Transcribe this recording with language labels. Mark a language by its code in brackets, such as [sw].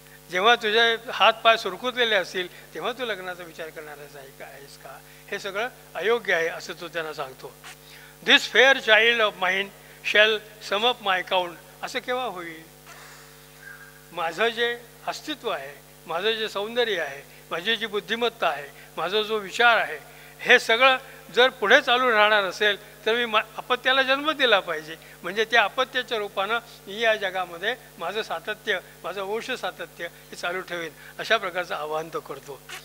[mr] जेव्हा तुझे हात पाय सुरकुतलेले असतील तेव्हा तू लग्नाचा विचार करणार आहेस का? हे सगळं अयोग्य आहे असं तो त्यांना सांगतो. [en] This fair child of mine shall sum up my count. [mr] असं केव्हा होईल? माझं जे अस्तित्व आहे, माझं जे सौंदर्य आहे, माझी जी बुद्धिमत्ता आहे, माझा जो विचार आहे, हे सगळं जर पुढे चालू राहणार असेल तर मी अपत्याला जन्म दिला पाहिजे. म्हणजे त्या अपत्याच्या रूपानं मी या जगामध्ये माझं सातत्य, माझं वंश सातत्य हे चालू ठेवेन अशा प्रकारचं आवाहन तो करतो.